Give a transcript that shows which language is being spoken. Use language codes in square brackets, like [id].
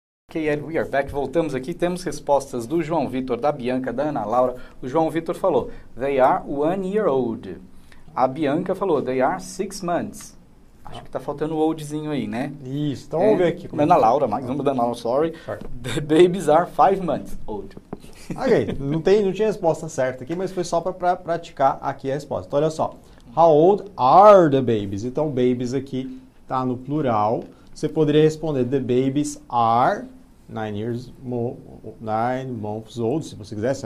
[en] Ok, Ed, we are back. [pt] Voltamos aqui. Temos respostas do João Vitor, da Bianca, da Ana Laura. O João Vitor falou, [en] they are 1 year old. [pt] A Bianca falou, [en] they are 6 months. [pt] Acho que tá faltando o oldzinho aí, né? Isso, então vamos ver aqui. Ana Laura, mais uma da Ana Laura, sorry. [en] The babies are 5 months old. [pt] Ok, não tinha resposta certa aqui, mas foi só para praticar aqui a resposta. Então, olha só. [en] How old are the babies? [pt] Então, babies aqui tá no plural. Você poderia responder, [en] the babies are 9 months old, [pt] se você quisesse.